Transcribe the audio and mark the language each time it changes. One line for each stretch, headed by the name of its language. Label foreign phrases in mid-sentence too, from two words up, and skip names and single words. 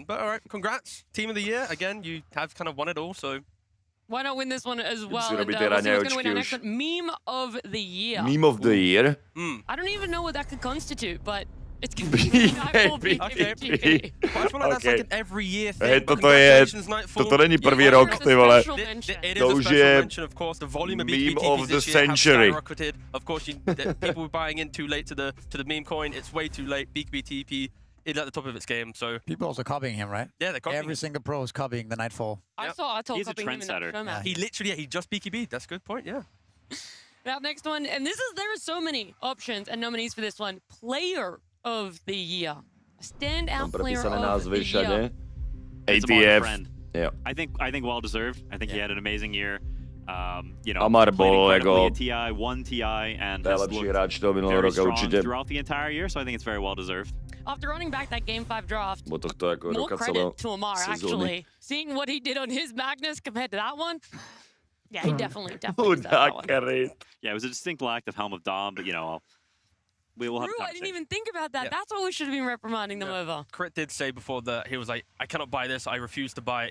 English: But all right, congrats. Team of the year. Again, you have kind of won it all, so. why not win this one as well?
Slovak: si
English: And,
Slovak: robíte
English: we'll see what's
Slovak: raňajúčky
English: going to win our
Slovak: už.
English: next one. Meme of the Year. Meme of the Year? I don't even know what that could constitute, but it's going to be BAPP. I feel like that's like an every year thing.
Slovak: Hej,
English: but
Slovak: toto je,
English: congratulations, Nightfall.
Slovak: toto není prvý rok, ty vole.
English: It
Slovak: To
English: is a
Slovak: už
English: special
Slovak: je
English: mention, of course. The volume of meme BTPs of the this year have century. skyrocketed. Of course, people were buying in too late to the meme coin. It's way too late. BTP at the top of its game. So people also copying him, right? Yeah, they're copying Every single pro is copying the Nightfall. I saw Atoll He's a copying him in that trendsetter. show match. he literally, he just BKB'd. That's a good point. Yeah. Now, next one, and there are so many options and nominees for this one. Player of the Year. Standout player of the year. ATF. Yeah. I think well deserved. I think he had an amazing year. You know, Amar played
Slovak: bol
English: incredibly
Slovak: jako
English: at TI, won TI, and has
Slovak: najlepší
English: looked
Slovak: hráč toho minulého
English: very
Slovak: roka
English: strong
Czech: určitě.
English: throughout the entire year. So I think it's very well deserved. After running back that Game 5 draft,
Slovak: Bo tohto jako
English: more
Slovak: roka
English: credit
Slovak: celého
English: to Amar,
Slovak: sezóny.
English: actually. Seeing what he did on his Magnus compared to that one, yeah, he definitely deserves that one. Yeah, it was a distinct lack of Helm of Dawn, but you know, we will have. True, I didn't even think about that. That's what we should have been reprimanding them over. Crit did say before that he was like, I cannot buy this. I refuse to buy it.